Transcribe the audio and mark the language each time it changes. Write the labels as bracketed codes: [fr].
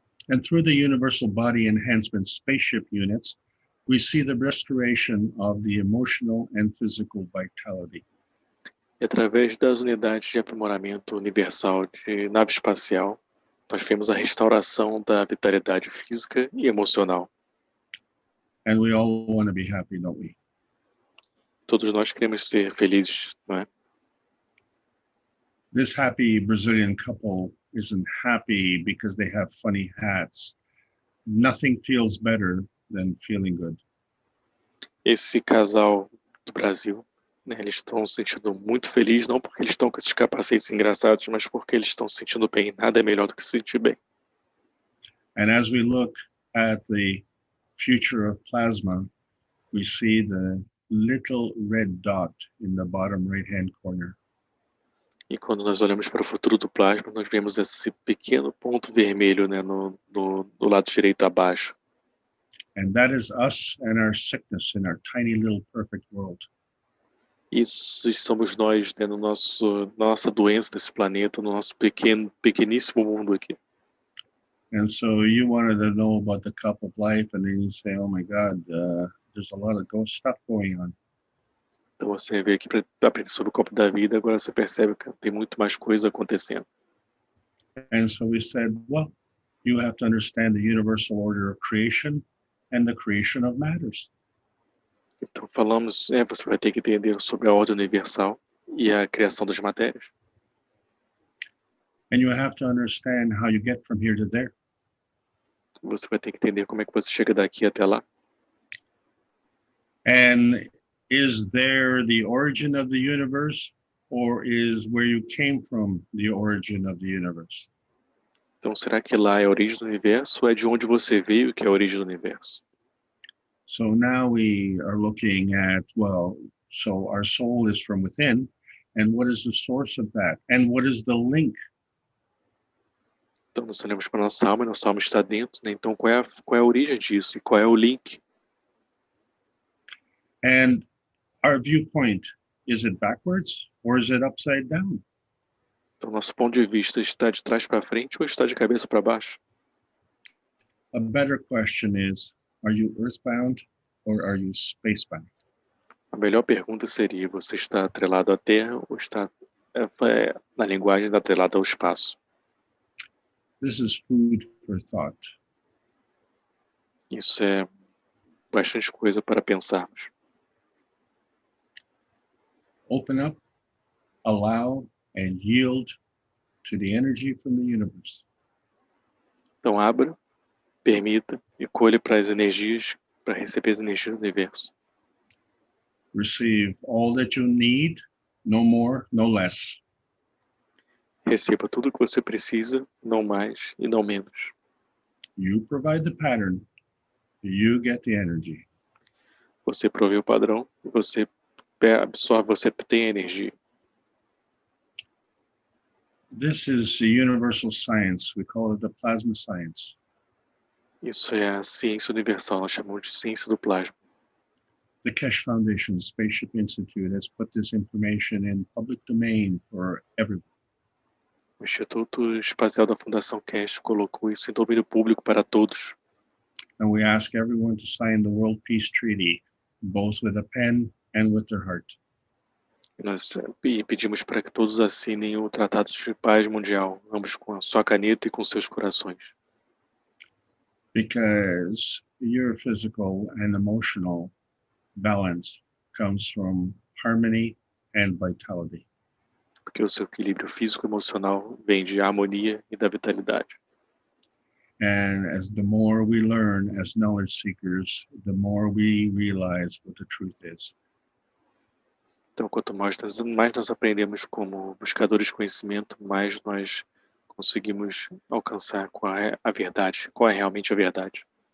[en] And through the Universal Body Enhancement Spaceship Units, we see the restoration of the emotional and physical vitality. [pt] E através das unidades de aprimoramento universal de nave espacial, nós vemos a restauração da vitalidade física e emocional. [en] And we all want to be happy, don't we? [pt] Todos nós queremos ser felizes, não é? [en] This happy Brazilian couple isn't happy because they have funny hats. Nothing feels better than feeling good. [pt] Esse casal do Brasil, né, eles estão se sentindo muito felizes, não porque eles estão com esses capacetes engraçados, mas porque eles estão se sentindo bem. Nada é melhor do que se sentir bem. [en] And as we look at the future of plasma, we see the little red dot in the bottom right-hand corner. [pt] E quando nós olhamos para o futuro do plasma, nós vemos esse pequeno ponto vermelho, né, no lado direito abaixo. [en] And that is us and our sickness in our tiny little perfect world. [pt] Isso somos nós, né, nossa doença desse planeta, no nosso pequeníssimo mundo aqui. [en] And so you wanted to know about the cup of life, and then you say, oh my God, there's a lot of ghost stuff going on. [pt] Então você vê aqui para aprender sobre o copo da vida, agora você percebe que tem muito mais coisa acontecendo. [en] And so we said, well, you have to understand the universal order of creation and the creation of matters. [pt] Então falamos, você vai ter que entender sobre a ordem universal e a criação das matérias. [en] And you have to understand how you get from here to there. [pt] Você vai ter que entender como é que você chega daqui até lá. [en] And is there the origin of the universe, or is where you came from the origin of the universe? [pt] Então será que lá é a origem do universo ou é de onde você veio que é a origem do universo? [en] So now we are looking at, well, so our soul is from within, and what is the source of that? And what is the link? [pt] Então nós olhamos para a nossa alma está dentro, né? Então qual é a origem disso e qual é o link? [en] And our viewpoint, is it backwards or is it upside down? [pt] Então nosso ponto de vista está de trás para frente ou está de cabeça para baixo? [en] A better question is, are you earthbound or are you spacebound? [pt] A melhor pergunta seria, você está atrelado à Terra ou está na linguagem atrelada ao espaço? [en] This is food for thought. [pt] Isso é bastante coisa para pensarmos. [en] Open up, allow, and yield to the energy from the universe. [pt] Então abra, permita e colhe para as energias, para receber as energias do universo. [en] Receive all that you need, no more, no less. [pt] Receba tudo o que você precisa, não mais e não menos. [en] You provide the pattern, you get the energy. [pt] Você provê o padrão e você absorve, você tem a energia. [en] This is the universal science. We call it the plasma science. [pt] Isso é a ciência universal, nós chamamos de ciência do plasma. [en] The Keshe Foundation Spaceship Institute has put this information in public domain for everyone. [pt] O Instituto Espacial da Fundação Keshe colocou isso em domínio público para todos. [en] And we ask everyone to sign the World Peace Treaty, both with a pen and with their heart. [pt] Nós pedimos para que todos assinem o Tratado de Paz Mundial, ambos com a sua caneta e com seus corações. [en] Because your physical and emotional balance comes from harmony and vitality. [pt] Porque o seu equilíbrio físico e emocional vem de harmonia e da vitalidade. [en] And as the more we learn as knowledge seekers, the more we realize what the truth is. [pt] Então, quanto mais nós aprendemos como buscadores de conhecimento, mais nós conseguimos alcançar qual é a verdade, qual é realmente a verdade.